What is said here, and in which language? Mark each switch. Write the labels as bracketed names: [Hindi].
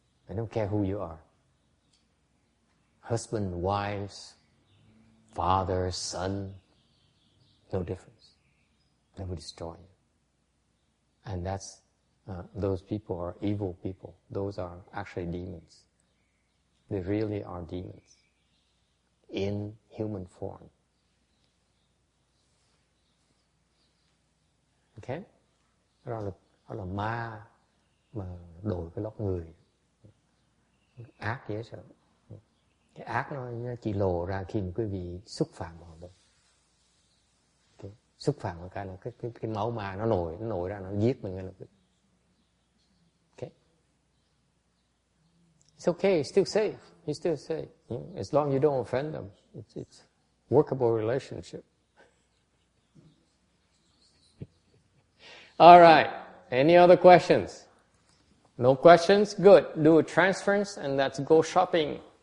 [English] I don't care who you are. Husband, wives, father, son, no difference. They will destroy you. And that's, those people are evil people. Those are actually demons. They really are demons in human form. Okay? [Vietnamese] Đó là ma mà đổi cái lóc người. Ác dễ sợ. Cái ác nó chỉ lộ ra khi mà quý vị xúc phạm vào thôi. Okay. Xúc phạm vào cái là cái máu ma nó nổi ra nó giết mình ngay lập tức. Okay. [English] It's okay, he's still safe. He's still safe. As long as you don't offend them. It's workable relationship. All right. Any other questions? No questions? Good. Do a transference and let's go shopping.